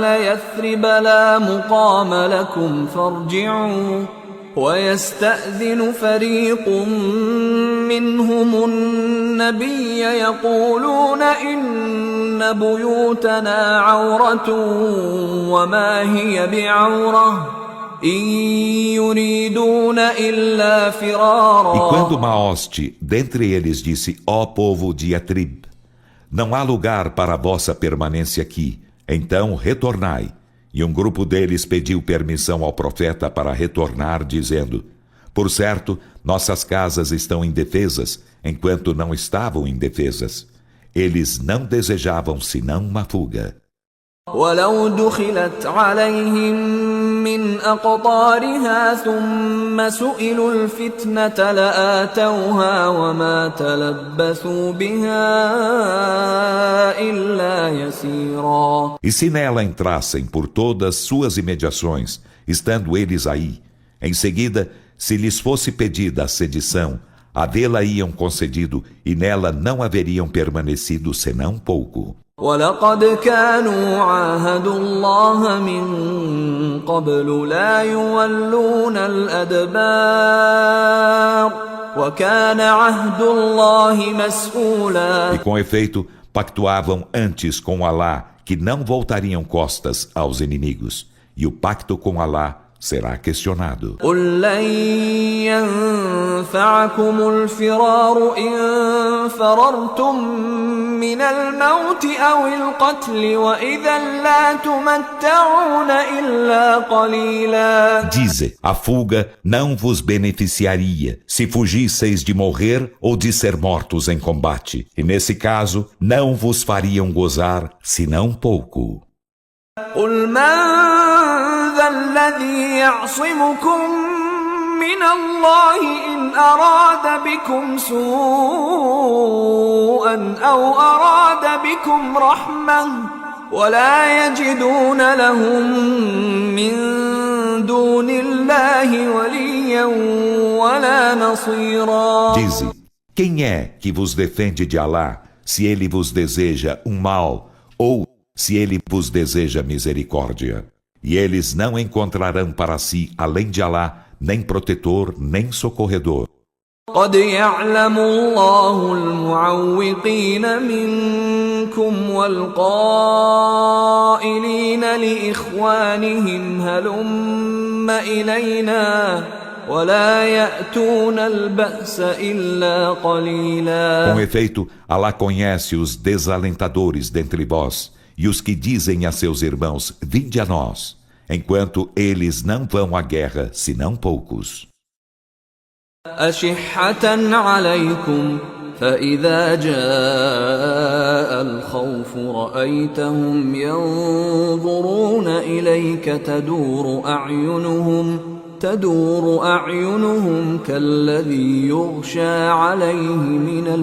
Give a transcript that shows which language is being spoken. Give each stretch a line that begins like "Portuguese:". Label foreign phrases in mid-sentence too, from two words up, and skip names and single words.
Arabic: يثرب لا مقام لكم فارجعوا ويستأذن فريق منهم النبي يقولون إن بيوتنا عورة وما هي بعورة إن يريدون إلا فرارا.
Portuguese: E quando uma hoste dentre eles disse: Ó povo de Yatrib, não há lugar para a vossa permanência aqui, então retornai. E um grupo deles pediu permissão ao profeta para retornar, dizendo: Por certo, nossas casas estão indefesas, enquanto não estavam indefesas. Eles não desejavam senão uma fuga.
Arabic: ولو دخلت عليهم من أقطارها ثم سئلوا الفتنة لآتوها وما تلبثوا بها إلا يسيرا.
Portuguese: E se nela entrassem por todas suas imediações, estando eles aí, em seguida, se lhes fosse pedida a sedição, a vê-la iam concedido e nela não haveriam permanecido senão pouco.
Arabic: ولقد كانوا عاهدوا الله من قبل لا يولون الأدبار وكان عهد الله مسؤولا.
Portuguese: E com efeito, pactuavam antes com Alá que não voltariam costas aos inimigos, e o pacto com Alá será questionado.
Arabic: قل لن ينفعكم الفرار إن فررتم من الموت أو القتل وإذا لا تمتعون إلا قليلا.
Portuguese: Dize, a fuga não vos beneficiaria se fugisseis de morrer ou de ser mortos em combate, e nesse caso não vos fariam gozar senão pouco.
Arabic: قل من ذا الذي يعصمكم من الله إن أراد بكم سوءا أو أراد بكم رحمة ولا يجدون لهم من دون الله وليا ولا نصيرا.
Portuguese: Dize, quem é que vos defende de Alá se ele vos deseja um mal ou se ele vos deseja misericórdia? E eles não encontrarão para si, além de Alá, nem protetor, nem socorredor.
Arabic: قد يعلم الله المعوقين منكم والقائلين لإخوانهم هلم إلينا ولا يأتون البأس إلا قليلا.
Portuguese: Com efeito, Alá conhece os desalentadores dentre vós e os que dizem a seus irmãos, vinde a nós, enquanto eles não vão à guerra, senão poucos.
Arabic: أشحة عليكم فإذا جاء الخوف رأيتهم ينظرون إليك تدور أعينهم كالذي يغشى عليه من